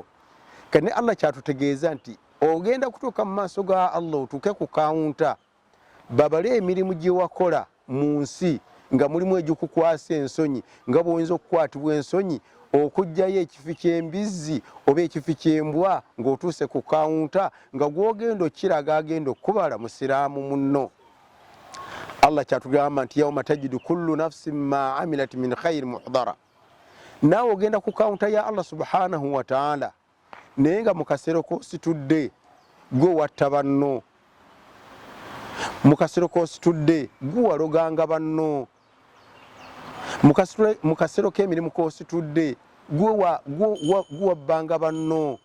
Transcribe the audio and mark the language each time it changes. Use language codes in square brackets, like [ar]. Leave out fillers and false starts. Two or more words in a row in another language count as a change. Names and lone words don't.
[lg] Kane Allah kyatutegeeza nti ogenda kutuuka mu maaso ga Allah otuuke ku kawunta babale emirimu gye wakola mu nsi nga mulimu egikukwasa ensonyi, nga bw'oyinza okukwatibwa ensonyi okuggyayo ekifi ky'embizzi oba ekifi ky'embwa ng'otuuse ku kawunta nga gw'ogenda okiraga agenda okubala musiraamu munno. Allah kyatugamba nti [ar] يوم تجد كل نفس ما عملت من خير محضرا. Naawe ogenda ku kawunta ya Allah سبحانه وتعالى naye nga mu kasero k'ositudde gwe watta banno, mu kasero k'ositudde gwe waloganga banno, mu kasero k'emirimu k'ositudde gwe wabbanga banno.